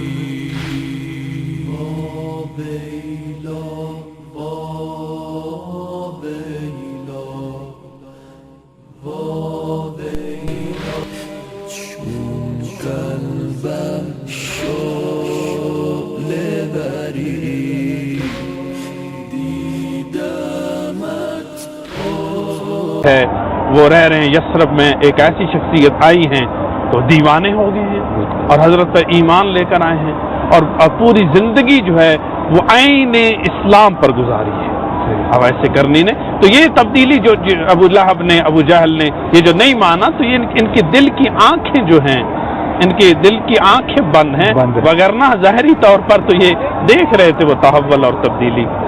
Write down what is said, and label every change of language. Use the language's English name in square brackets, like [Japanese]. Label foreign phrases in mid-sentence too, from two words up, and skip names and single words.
[Persian] بیلا با بیلا با بیلا، چون قلبم شعله بری. دیدمت [Urdu] ہے وہ رہ رہے ہیں یثرب میں، ایک ایسی شخصیت آئی ہیں تو دیوانے ہو گئے ہیں اور حضرت پر ایمان لے کر آئے ہیں اور پوری زندگی جو ہے وہ عین اسلام پر گزاری ہے. اب ایسے کرنی نے تو یہ تبدیلی جو ابو لہب نے، ابو جہل نے یہ جو نہیں مانا، تو یہ ان کے دل کی آنکھیں جو ہیں، ان کے دل کی آنکھیں بند ہیں، وگرنہ ظاہری طور پر تو یہ دیکھ رہے تھے وہ تحول اور تبدیلی.